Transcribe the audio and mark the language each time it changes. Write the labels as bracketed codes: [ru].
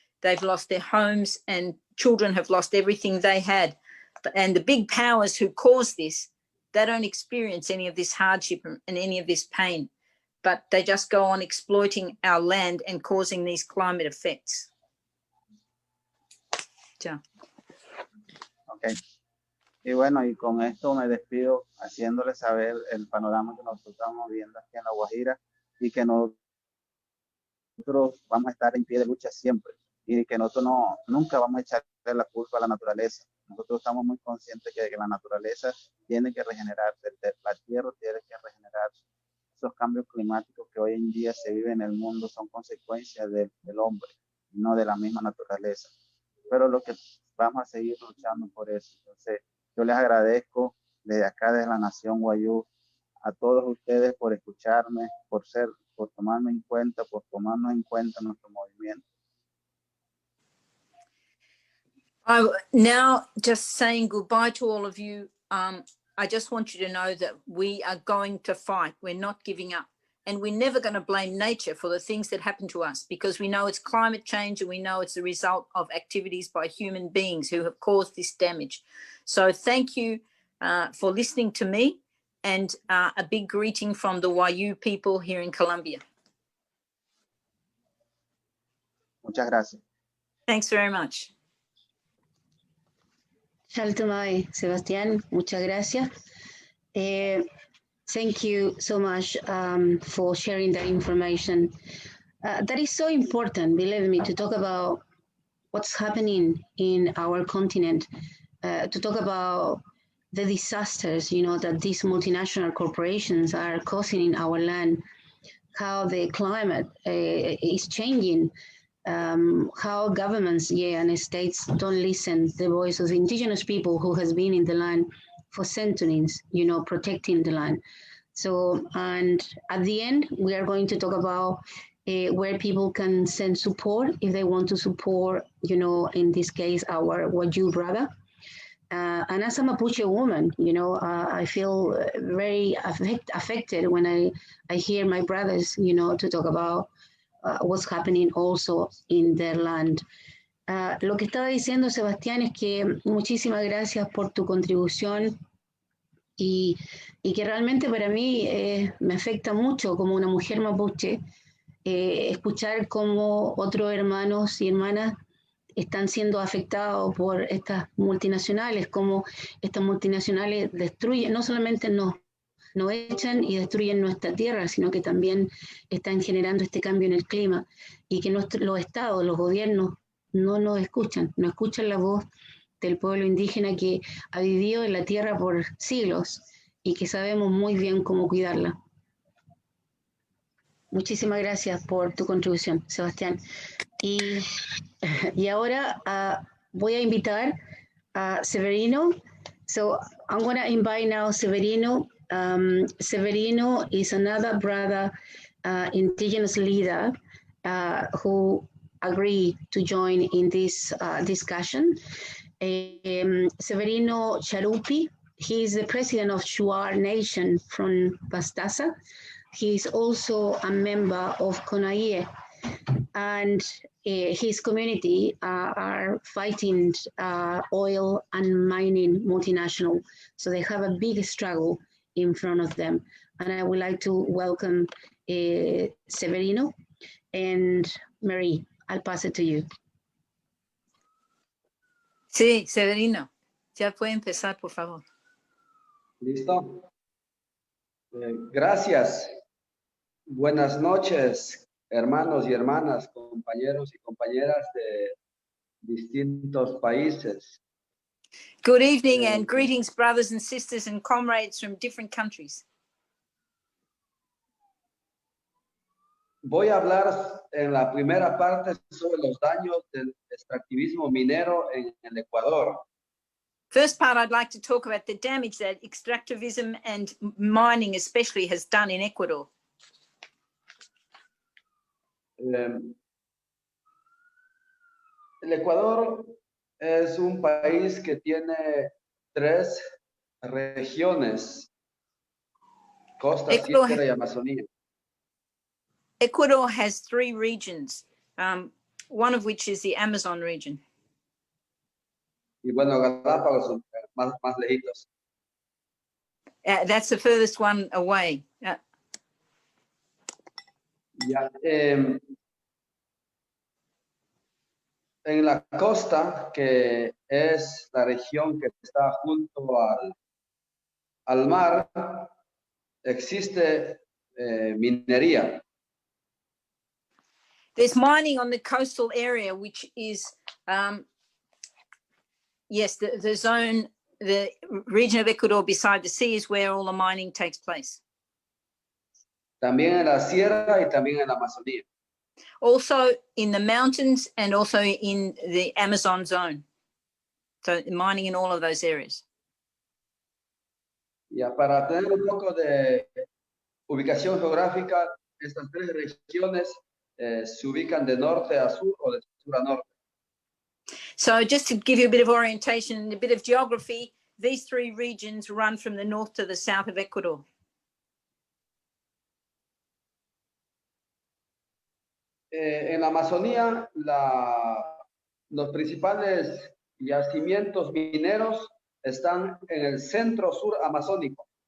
[en] They've lost their homes and children have lost everything they had. And the big powers who caused this, they don't experience any of this hardship and any of this pain, but they just go on exploiting our land and causing these climate effects. Yeah. Okay. [es] Y bueno, y con esto me despido haciéndoles saber el panorama que nosotros estamos viendo aquí en La Guajira y que nosotros vamos a estar en pie de lucha siempre y que nosotros nunca vamos a echarle la culpa a la naturaleza. Nosotros estamos muy conscientes que la naturaleza tiene que regenerarse, la tierra tiene que regenerarse. Esos cambios climáticos que hoy en día se viven en el mundo son consecuencias del hombre, no de la misma naturaleza. Pero lo que vamos a seguir luchando por eso. Entonces, yo les agradezco desde acá, desde la Nación Wayuu, a todos ustedes por escucharme, por tomarme en cuenta, por tomarnos en cuenta nuestro movimiento. [en] Now, just saying goodbye to all of you, I just want you to know that we are going to fight. We're not giving up. And we're never going to blame nature for the things that happen to us because we know it's climate change and we know it's the result of activities by human beings who have caused this damage. So thank you for listening to me and a big greeting from the Wayuu people here in Colombia. [es] Muchas gracias. [en] Thanks very much. [es] Shaltomai, Sebastián, muchas gracias. [en] Thank you so much for sharing that information. That is so important, believe me, to talk about what's happening in our continent, to talk about the disasters, that these multinational corporations are causing in our land, how the climate is changing, how governments and states don't listen to the voice of the indigenous people who has been in the land for centuries, protecting the land. So, and at the end, we are going to talk about where people can send support if they want to support, in this case, our Wayuu brother. And as a Mapuche woman, I feel very affected when I hear my brothers, to talk about what's happening also in their land. [es] Lo que estaba diciendo Sebastián es que muchísimas gracias por tu contribución y que realmente para mí me afecta mucho como una mujer mapuche escuchar cómo otros hermanos y hermanas están siendo afectados por estas multinacionales, cómo estas multinacionales destruyen, no solamente nos echan y destruyen nuestra tierra, sino que también están generando este cambio en el clima y que los estados, los gobiernos no nos escuchan, no escuchan la voz del pueblo indígena que ha vivido en la tierra por siglos y que sabemos muy bien cómo cuidarla. Muchísimas gracias por tu contribución, Sebastián. Y ahora voy a invitar a Severino. [en] So I'm going to invite now Severino. Severino is another brother, indigenous leader who agreed to join in this discussion. Severino Charupi, he is the president of Shuar Nation from Pastaza. He is also a member of CONAIE, and his community are fighting oil and mining multinational. So they have a big struggle in front of them. And I would like to welcome Severino and Marie. I'll pass it to you. [es] Sí, Severino, ya puede empezar, por favor. ¿Listo? Gracias. Buenas noches, hermanos y hermanas, compañeros y compañeras de distintos países. [en] Good evening and greetings, brothers and sisters and comrades from different countries. [es] Voy a hablar en la primera parte sobre los daños del extractivismo minero en el Ecuador. [en] First part, I'd like to talk about the damage that extractivism and mining especially has done in Ecuador. [es] El Ecuador es un país que tiene 3 regiones, costa, sierra y Amazonía. [en] Ecuador has 3 regions, one of which is the Amazon region. [es] Y bueno, Galápagos más lejitos. [en] That's the furthest one away. [es] Ya, en la costa, que es la región que está junto al mar, existe minería. [en] There's mining on the coastal area, which is, yes, the zone, the region of Ecuador beside the sea is where all the mining takes place. [es] También en la sierra y también en la Amazonía. [en] Also in the mountains and also in the Amazon zone. So mining in all of those areas. [es] Ya, para tener un poco de ubicación geográfica, estas 3 regiones se ubican de norte a sur o de sur a norte. [en] So just to give you a bit of orientation, a bit of geography, these 3 regions run from the north to the south of Ecuador. [es] En la Amazonía, los principales yacimientos mineros están en el centro-sur amazónico.